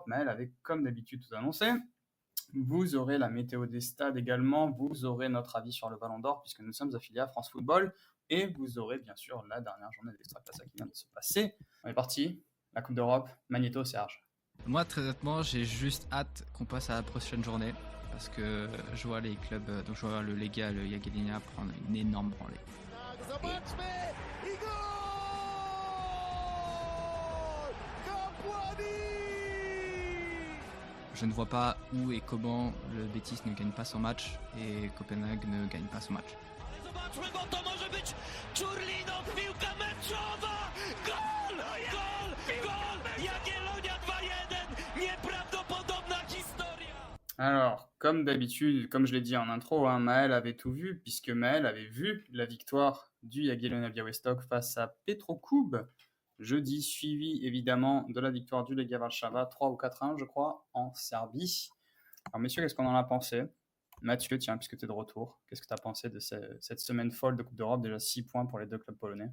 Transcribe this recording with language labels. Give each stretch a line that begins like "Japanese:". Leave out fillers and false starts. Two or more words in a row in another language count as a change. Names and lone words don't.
French: Maël avait comme d'habitude tout annoncé. Vous aurez la météo des stades également, vous aurez notre avis sur le Ballon d'Or puisque nous sommes affiliés à France Football et vous aurez bien sûr la dernière journée d'Extra-Classa qui vient de se passer. On est parti, la Coupe d'Europe, Magnéto, Serge. Moi, très honnêtement, j'ai juste hâte qu'on passe à la prochaine journée, parce que je vois les clubs, donc je vois le Legia, le Jagiellonia prendre une énorme branlée.
Polish: Zobaczmy! I gol! Kapłani!
French: Je ne vois pas où et comment le Betis ne gagne pas son match et Copenhague ne gagne pas son match.
Polish: Zobaczmy, bo to może być Czurlinok, piłka meczowa! Gol! Gol! Gol! Jagiellonia 2-1! Nieprawdopodobna historia!
French: Alors, comme d'habitude, comme je l'ai dit en intro, hein, Maël avait tout vu, puisque Maël avait vu la victoire du Jagiellonia Białystok face à Petrokub jeudi, suivi évidemment de la victoire du Legia Warszawa, 3 ou 4-1 je crois, en Serbie. Alors messieurs, qu'est-ce qu'on en a pensé? Mathieu, tiens, puisque tu es de retour, qu'est-ce que tu as pensé de cette semaine folle de Coupe d'Europe, déjà 6 points pour les deux clubs polonais?